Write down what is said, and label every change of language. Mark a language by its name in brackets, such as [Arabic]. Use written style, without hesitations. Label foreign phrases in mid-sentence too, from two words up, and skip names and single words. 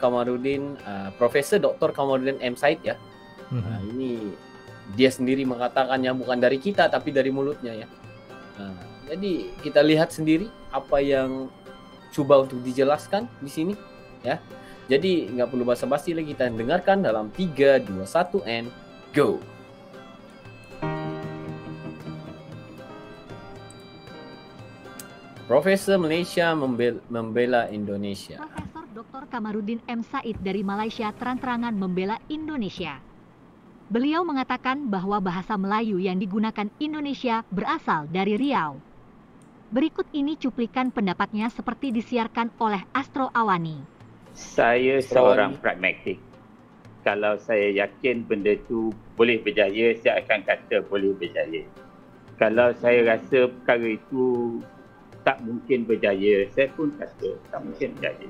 [Indonesian] Kamarudin, Profesor Dr. Kamarudin M. Said ya. Ini dia sendiri mengatakannya, bukan dari kita tapi dari mulutnya ya. Jadi kita lihat sendiri apa yang coba untuk dijelaskan di sini ya. Jadi nggak perlu basa-basi lagi, kita dengarkan dalam 3, 2, 1 [English] and go. [Indonesian] Profesor Malaysia membela Indonesia. Profesor Dr. Kamarudin M. Said dari Malaysia terang-terangan membela Indonesia. Beliau mengatakan bahwa bahasa Melayu yang digunakan Indonesia berasal dari Riau. Berikut ini cuplikan pendapatnya seperti disiarkan oleh Astro Awani. [Malay] Saya seorang pragmatik. Kalau saya yakin benda itu boleh berjaya, saya akan kata boleh berjaya. Kalau saya rasa perkara itu tak mungkin berjaya, saya pun kata tak mungkin berjaya.